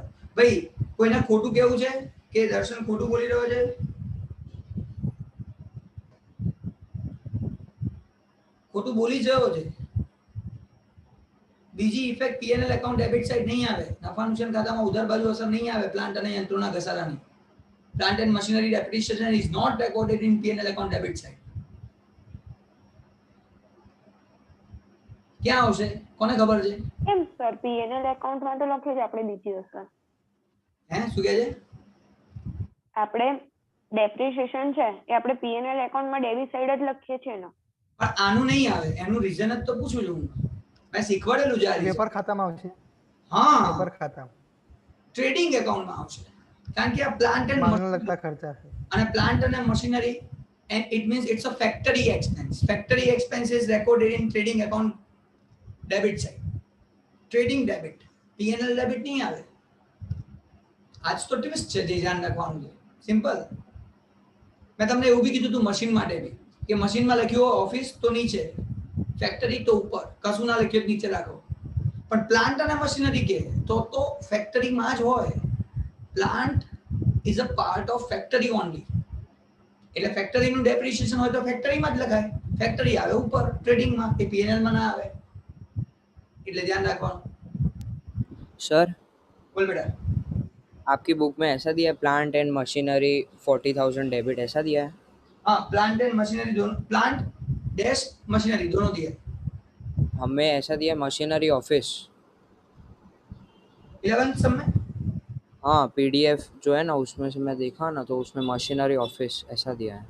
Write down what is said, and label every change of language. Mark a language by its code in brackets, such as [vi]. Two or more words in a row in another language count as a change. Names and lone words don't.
[gu] ભાઈ કોઈને ખોટું કેવું છે કે દર્શન ખોટું બોલી રહ્યો છે? ખોટું બોલી જ રહ્યો છે. બીજી [en] effect P&L account debit side [gu] નહીં આવે, નફા નુકસાન ખાતામાં ઉધાર બાજુ અસર નહીં આવે પ્લાન્ટ અને યંત્રોના ઘસારાની. [en] plant and machinery depreciation is not recorded in P&L account debit side. [gu] ક્યાં આવશે? કોને ખબર છે? કેમ સર [en] P&L accountમાં [gu] તો લખે છે આપણે બીજી અસર. હે શું કહે છે? આપણે ડેપ્રિસિએશન છે એ આપણે [en] P&L accountમાં debit side [gu] જ લખીએ છીએ ને. પણ આનું નહીં આવે, એનું રીઝન જ તો પૂછું છું હું. મેં શીખવાડેલું છે આ reason. વેપાર ખાતામાં આવશે. હા, વેપાર ખાતામાં [en] trading accountમાં [gu] આવશે. કારણ કે આ [en] plant and [gu] માલને લગતા ખર્ચા છે. અને પ્લાન્ટ અને મશીનરી, [en] and it means it's a factory expense. Factory expense is recorded in trading account debit side. Trading debit, P&L debit [gu] નહીં આવે. આજ તો ટ્વિસ્ટ છે જે ધ્યાન રાખવાનું છે. સિમ્પલ. મેં તમને એવું બી કીધું હતું મશીન માટે બી કે મશીનમાં લખ્યું હોય ઓફિસ તો નીચે, ફેક્ટરી તો ઉપર, કશું ના લખ્યું નીચે રાખો. પણ પ્લાન્ટ અને મશીનરી કે તો ફેક્ટરીમાં જ હોય. પ્લાન્ટ is a part of factory only. એટલે ફેક્ટરીનું ડેપ્રિસિએશન હોય તો ફેક્ટરીમાં જ લખાય. ફેક્ટરી આવે ઉપર ટ્રેડિંગમાં, એ પીએનએલ માં ના આવે. એટલે ધ્યાન રાખવાનું. [hi] सर [gu] બોલ બેટા. [hi] आपकी बुक में ऐसा दिया है [en] plant and machinery [hi] 40,000 डेबिट ऐसा दिया है? हाँ, [en] plant and machinery [hi] दोनों, [en] plant dash machinery [hi] दोनों दिए. हमें ऐसा दिया है [en] machinery office. [hi] 11th सब में हाँ पीडीएफ जो है ना उसमें से मैं देखा ना तो उसमें [en] machinery office [hi] ऐसा दिया है.